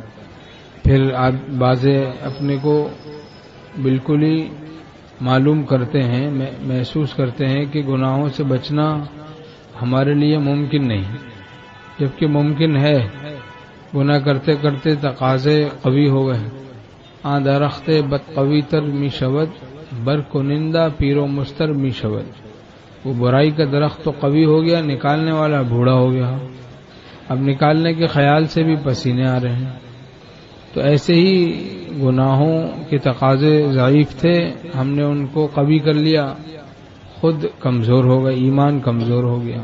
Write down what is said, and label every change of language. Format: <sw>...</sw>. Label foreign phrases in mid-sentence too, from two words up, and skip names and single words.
<ur>پھر بعض اپنے کو بالکل ہی معلوم کرتے ہیں، محسوس کرتے ہیں کہ گناہوں سے بچنا ہمارے لیے ممکن نہیں، جبکہ ممکن ہے۔ گناہ کرتے کرتے تقاضے قوی ہو گئے۔</ur> <fa>درخت بد قوی تر می شود، بر کنندہ پیر و مستر می شود۔</fa> <ur>وہ برائی کا درخت تو قوی ہو گیا، نکالنے والا بوڑھا ہو گیا، اب نکالنے کے خیال سے بھی پسینے آ رہے ہیں۔ تو ایسے ہی گناہوں کے تقاضے ضعیف تھے، ہم نے ان کو قوی کر لیا، خود کمزور ہو گئے، ایمان کمزور ہو گیا۔</ur>